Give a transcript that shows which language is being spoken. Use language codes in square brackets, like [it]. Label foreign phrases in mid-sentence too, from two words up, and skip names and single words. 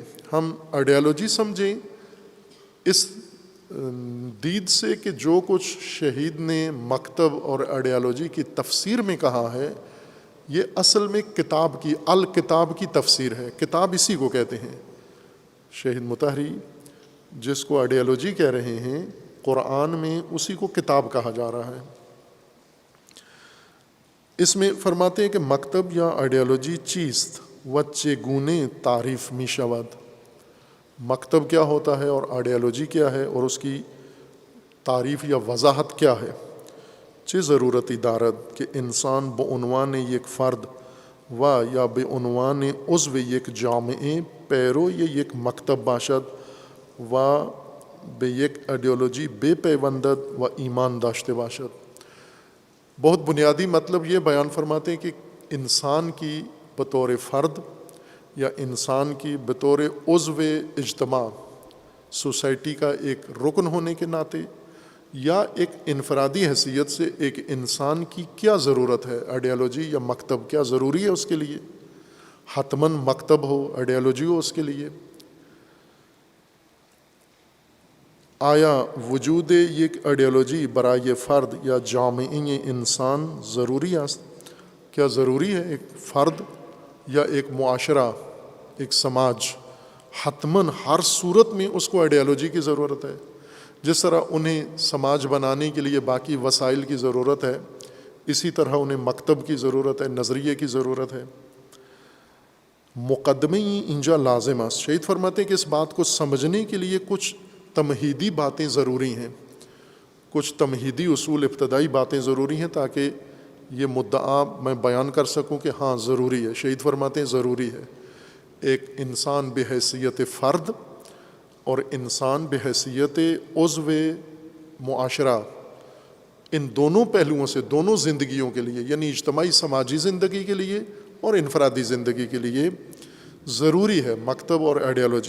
[ur] ہم آئیڈیالوجی سمجھیں اس دید سے کہ جو کچھ شہید نے مکتب اور آئیڈیالوجی کی تفسیر میں کہا ہے یہ اصل میں کتاب کی الکتاب کی تفسیر ہے. کتاب اسی کو کہتے ہیں. شہید مطہری جس کو آئیڈیالوجی کہہ رہے ہیں قرآن میں اسی کو کتاب کہا جا رہا ہے. اس میں فرماتے ہیں کہ [fa] مکتب یا آئیڈیالوجی چیست و چگونه تعریف می شود. [ur] مکتب کیا ہوتا ہے اور آئیڈیالوجی کیا ہے اور اس کی تعریف یا وضاحت کیا ہے. [fa] چه ضرورتی دارد کہ انسان بعنوان یک فرد و یا بعنوان عضو یک جامعه پیرو یک مکتب باشد و به یک آئیڈیالوجی بپیوندد و ایمان داشته باشد. [ur] بہت بنیادی مطلب یہ بیان فرماتے ہیں کہ انسان کی بطور فرد یا انسان کی بطور عضو اجتماع سوسائٹی کا ایک رکن ہونے کے ناطے یا ایک انفرادی حیثیت سے ایک انسان کی کیا ضرورت ہے. آئیڈیالوجی یا مکتب کیا ضروری ہے اس کے لیے؟ حتماً مکتب ہو، آئیڈیالوجی ہو اس کے لیے. [fa] آیا وجود یک آئیڈیالوجی برای فرد یا جامعه انسان ضروری است؟ [ur] کیا ضروری ہے ایک فرد یا ایک معاشرہ، ایک سماج، حتماً ہر صورت میں اس کو آئیڈیالوجی کی ضرورت ہے. جس طرح انہیں سماج بنانے کے لیے باقی وسائل کی ضرورت ہے اسی طرح انہیں مکتب کی ضرورت ہے، نظریے کی ضرورت ہے. [fa] مقدمے اینجا لازم است. [ur] شہید فرماتے ہیں کہ اس بات کو سمجھنے کے لیے کچھ تمہیدی باتیں ضروری ہیں، کچھ تمہیدی اصول ابتدائی باتیں ضروری ہیں تاکہ یہ مدعا میں بیان کر سکوں کہ ہاں ضروری ہے. شہید فرماتے ہیں ضروری ہے ایک انسان بحیثیت فرد اور انسان بحیثیت عضو معاشرہ، ان دونوں پہلوؤں سے دونوں زندگیوں کے لیے یعنی اجتماعی سماجی زندگی کے لیے اور انفرادی زندگی کے لیے ضروری ہے مکتب اور آئیڈیالوجی.